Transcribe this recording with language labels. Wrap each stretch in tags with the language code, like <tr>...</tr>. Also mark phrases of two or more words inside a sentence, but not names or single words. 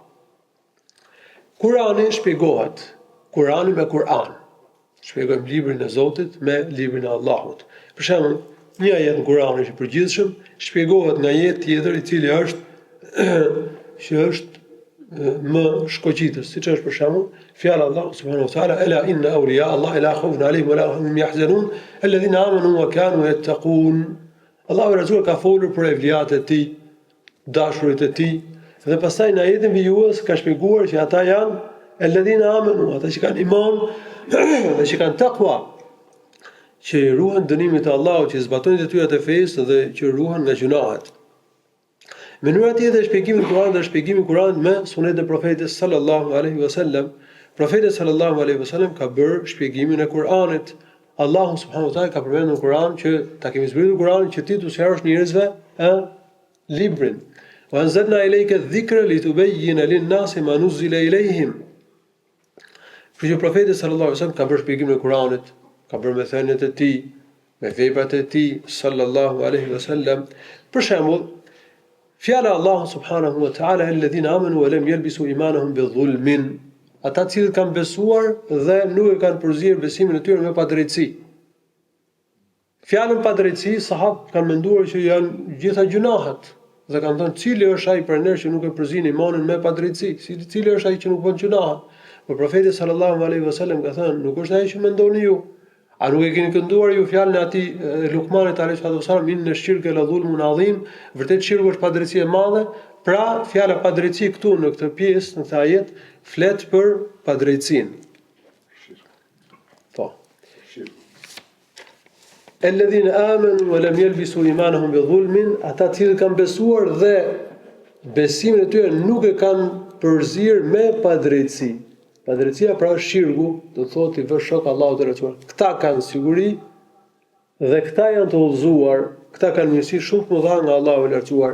<sq>Kurani shpjegohet, Kurani me Kur'an. Shpjegojmë librin e Zotit me librin e Allahut. Për shembull, një ajet në Kur'an është i përgjithshëm, shpjegohet nga një tjetër i cili është më shkoqitës, siç është për shembull fjala</sq> <ar>الله سبحانه وتعالى ألا إن أولياء الله لا خوف عليهم ولا هم يحزنون الذين آمنوا وكانوا يتقون.</ar> <sq>Allahu Rasul ka folur për evliat e tij, dashurit e tij. Dhe pastaj në ajetin vijues ka shpjeguar që ata janë</sq> <ar>الذين آمنوا,</ar> <sq>ata që kanë iman dhe që kanë takwa, që ruhen dënimit të Allahut, që zbatojnë detyrat e fesë dhe që ruhen nga gjunahet. Mënyra tjetër e shpjegimit të Kuranit është shpjegimi i Kuranit me sunet e profetit</sq> <ar>صلى الله عليه وسلم.</ar> <sq>Profeti</sq> <ar>صلى الله عليه وسلم</ar> <sq>ka bërë shpjegimin e Kuranit.</sq> <ar>الله سبحانه وتعالى</ar> <sq>ka përmendur në Kuran që ta kemi zbritur Kuranin që ti t'u sqarosh njerëzve librin.</sq> <ar>وأنزلنا إليك الذكر لتبين للناس ما نزل إليهم.</ar> <sq>Që profeti</sq> <ar>صلى الله عليه وسلم</ar> <sq>ka bërë shpjegimin e Kuranit, ka bërë me thënien e tij, me veprat e tij</sq> <ar>صلى الله عليه وسلم.</ar> <sq>Për shembull, fjala</sq> <ar>الله سبحانه وتعالى الذين آمنوا ولم يلبسوا إيمانهم بظلم.</ar> <sq>Ata që kanë besuar dhe nuk e kanë përzier besimin e tyre me padrejtësi. Fjalën padrejtësi sahabët kanë menduar që janë gjitha gjunahet. Dhe kanë thënë cili është ai prej nesh që nuk e përzin imanin me padrejtësi, cili është ai që nuk bën gjunahe. Por profeti</sq> <ar>صلى الله عليه وسلم</ar> <sq>ka thënë, nuk është ai që mendoni ju. A nuk e keni kënduar ju fjalën e atij Luqmanit</sq> <ar>عليه وسلم, إن الشرك لظلم عظيم,</ar> <sq>vërtet shirku është padrejtësi e madhe. Pra, fjala padrejtësi këtu në këtë pjesë, në këtë ajet, flet për padrejtësinë. Po.</sq> <ar>الذين آمنوا ولم يلبسوا إيمانهم بظلم,</ar> <sq>ata që kanë besuar dhe besimin e tyre nuk e kanë përzier me padrejtësi. Padrejtësia pra është shirku, do thotë i vë shok Allahut të rrecuar. Këta kanë siguri dhe këta janë të udhëzuar, këta kanë mirësi shumë të mëdha nga Allahu i lartësuar.</sq>